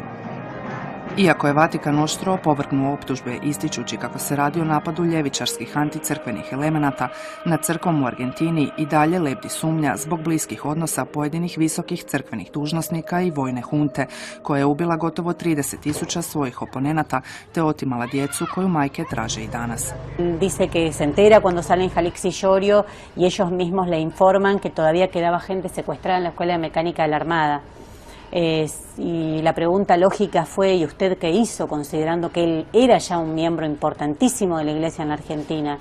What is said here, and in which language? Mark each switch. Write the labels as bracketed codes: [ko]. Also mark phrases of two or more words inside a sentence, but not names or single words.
[hr] Iako je Vatikan oštro opovrgnuo optužbe ističući kako se radi o napadu ljevičarskih anticrkvenih elemenata, nad crkvom u Argentini i dalje lebdi sumnja zbog bliskih odnosa pojedinih visokih crkvenih dužnosnika i vojne hunte, koja je ubila gotovo 30.000 svojih oponenata te otimala djecu koju majke traže i danas. [es] Dice que se entera cuando sale en Jalix y Llorio y ellos mismos le informan que todavía quedaba gente secuestrada en la Escuela de Mecánica de la Armada. Y la pregunta lógica fue, ¿y usted qué hizo? Considerando que él era ya un miembro importantísimo de la Iglesia en la Argentina.